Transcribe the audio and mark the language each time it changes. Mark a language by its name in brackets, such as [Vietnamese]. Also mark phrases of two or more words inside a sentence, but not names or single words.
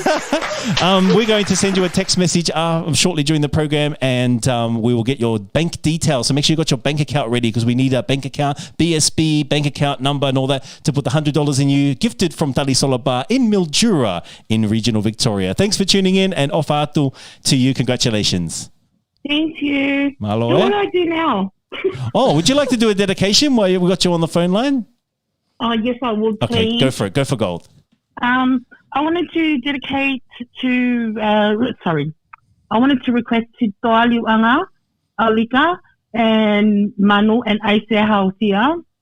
[English] We're going to send you a text message shortly during the program, and we will get your bank details. So make sure you got your bank account ready, because we need a bank account, BSB, bank account number and all that to put the $100 in you. Gifted from Talisola Bar in Mildura in regional Victoria. Thanks for tuning in, and [Tongan] ofa atu [English] to you. Congratulations. Thank you. Malo, So what do I do now? Oh, would you like to do a dedication while we got you on the phone line? Oh, yes, I would, please. Okay, go for it. Go for gold. I wanted to dedicate to, I wanted to request to Toa Liuanga, Alika, and Manu and Aise Hausia.